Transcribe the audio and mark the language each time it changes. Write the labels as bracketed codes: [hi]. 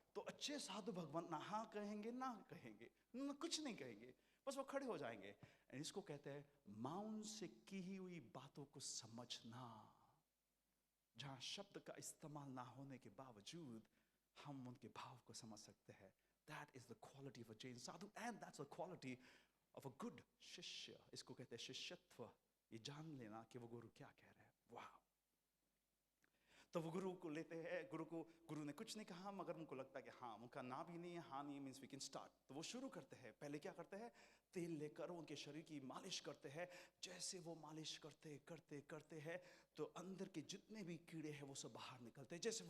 [hi] तो अच्छे साधु भगवान ना हाँ कहेंगे ना कुछ नहीं कहेंगे, बस वो खड़े हो जाएंगे। इसको कहते हैं मौन से की हुई बातों को समझना। जहां शब्द का इस्तेमाल ना होने के बावजूद हम उनके भाव को समझ सकते हैं. [en] That is the quality of a Jain sadhu, and that's the quality of a good shishya. [hi] इसको कहते हैं शिष्यत्व. ये जान लेना कि वो गुरु क्या कह रहे हैं. वाह. तो वो गुरु को लेते हैं. गुरु ने कुछ नहीं कहा, मगर उनको लगता है कि हाँ, उनका ना भी नहीं है, हाँ नहीं [en] Means we can start. [hi] तो वो शुरू करते हैं. पहले क्या करते हैं? तेल लेकर उनके शरीर की मालिश करते हैं. जैसे वो मालिश करते हैं तो अंदर के जितने भी कीड़े हैं वो सब बाहर निकलते हैं.